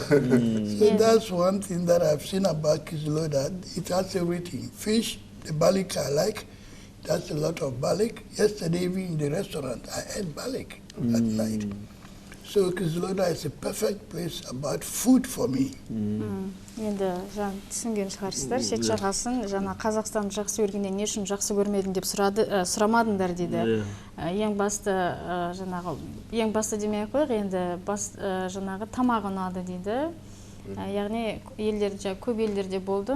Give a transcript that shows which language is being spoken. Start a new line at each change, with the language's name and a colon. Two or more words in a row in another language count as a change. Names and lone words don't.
English: So that's one thing that I've seen about Қызылорда. It has everything. Fish, the balik I like. That's a lot of balik. Yesterday, even in the restaurant, I ate balik at night. So Қызылорда is a perfect place about food for me.
Kazakh: Енді түсінген шығарсыздар, шет жағасын жаңа Қазақстанды жақсы көргенде не үшін жақсы көрмедің деп сұрамадыңдар дейді. Ең басты демей ақ қояйық, енді жаңағы тамағы ұнады дейді. Яғни көп елдерде болдым.